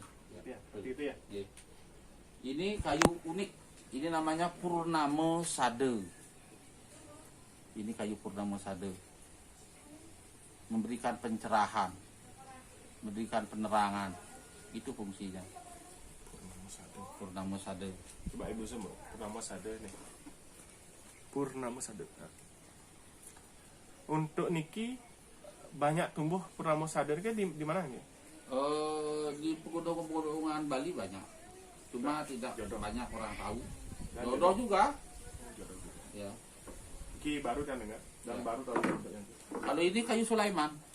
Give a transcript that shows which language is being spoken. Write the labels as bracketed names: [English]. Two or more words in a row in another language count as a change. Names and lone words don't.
[Indonesian] Ya, seperti itu ya. Ya. Ini kayu unik. Ini namanya Purnama Sade. Ini kayu Purnama Sade. Memberikan pencerahan, memberikan penerangan. Itu fungsinya. Purnama Sade. Purnama Sade. Coba ibu semua, Purnama Sade nih. Purnama Sade. Nah. Untuk niki banyak tumbuh Purnama Sade kan di mana nih? Di pegunungan Bali banyak. Cuma tidak Jodoh. banyak orang tahu. Dan Jodoh juga. Jodoh juga. Ya. Niki baru kan dengar dan Ya. baru tahu bentuknya. Kalau ini kayu Sulaiman,